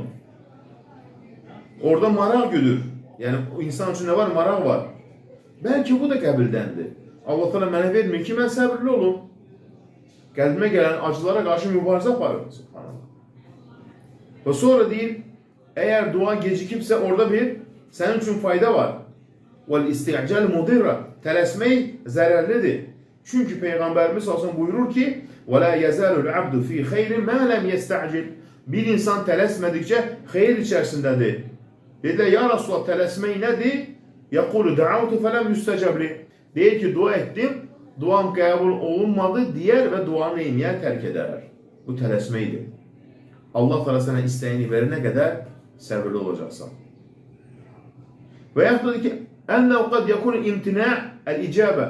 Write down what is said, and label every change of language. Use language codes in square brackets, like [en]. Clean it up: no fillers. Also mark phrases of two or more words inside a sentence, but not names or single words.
[az] Orada maraq güdür. Yəni, insan üçün nə var? Maraq var. Bəlkə bu da qəbildəndir. Allah Teala mənə vermir ki, mən səbirli olum. Qəlbimə gələn acılara qarşı mübarizə aparır. Və sonra deyir, əgər dua gecikibsə orada bir sənin üçün fayda var. [ar] وَالْاِسْتِعْجَلْ مُضِرَّ. [az] Tələsmək zərərlidir. Çünki Peyğəmbərimiz sallallahu buyurur ki, [ar] وَلَا يَزَالُ الْعَبْدُ فِي خَيْرٍ مَا لَمْ يَسْتَعْجِلْ. [az] Bir insan tələsmədikcə xeyir içərisindədir. Dedilər, [ar] يا رسول الله, [az] tələsmək nədir? [ar] يَقُولُ دَعَوْتُ فَلَمْ يُسْتَجَبْ لِ. [az] Deyir ki, dua etdim, duam qəbul olunmadı deyər və duanı eyniyər, tərk edər. Bu tələsməkdir. Allah Teala sənə istəyini verənə qədər səbirli olacaqsan. Və yaxud da ki, [ar] أنه قد يكون امتناع الإجابة.